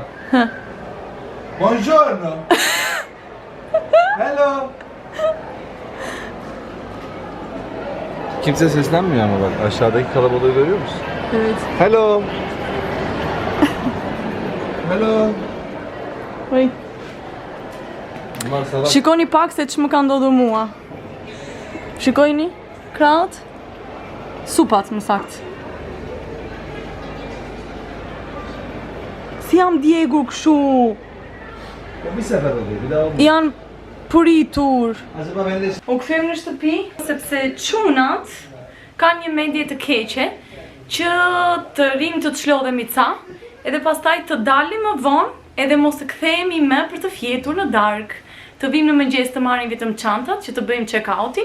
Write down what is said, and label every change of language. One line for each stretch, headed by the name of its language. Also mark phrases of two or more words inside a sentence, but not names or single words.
Italian: Buongiorno. Hello.
Turkish: Kimse seslenmiyor ama bak aşağıdaki kalabalığı görüyor musun? Evet.
English: Hello. Hello. Oj.
Turkish: Bunlar salak.
Albanian: Shikoni pak se ç'më ka ndodhur mua. Shikojni, krahët. Supat më sakt. Si jam djegur kështu,
Turkish: Bir sefer oluyor bir daha olmuyor.
Albanian: janë puritur.
Turkish: Acaba ben de
Albanian: U kthem në shtëpi sepse çunat kanë një mendje të keqe që të rim të çlodhemi ca, edhe pastaj të dalim më vonë, edhe mos të kthehemi më për të fjetur në darkë. Të vim në mëngjes të marrim vetëm çantat që të bëjmë check-outin.